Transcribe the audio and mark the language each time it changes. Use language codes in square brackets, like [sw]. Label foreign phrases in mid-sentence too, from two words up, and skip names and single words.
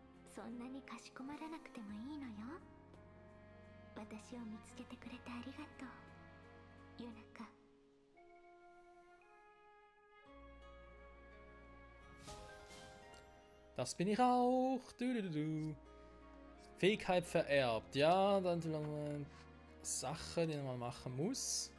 [ja] そんなにかしこまらなくてもいいのよ。私を見つけてくれてありがとう、ユナカ。 [de] Das bin ich auch. Du. Fähigkeit vererbt. Ja, dann noch eine Sache, die man machen muss.